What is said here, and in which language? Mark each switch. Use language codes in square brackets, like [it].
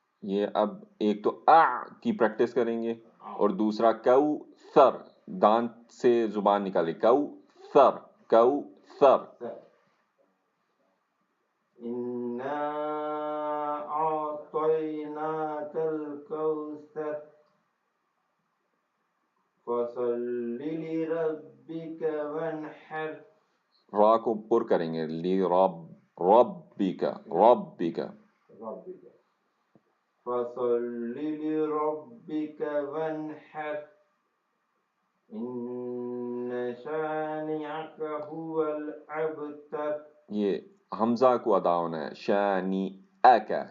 [ur] یہ اب ایک تو کی پریکٹس کریں گے اور دوسرا کوثر دانت سے زبان نکالے کوثر [ar] إنا أعطيناك الكوثر فصل لربك وانحر [ur] را کو پر کریں گے ربک [ar] فصل لربك وانحر إن شانئك هو الأبتر [ur] یہ حمزہ کو ادا ہونا ہے شانی اکا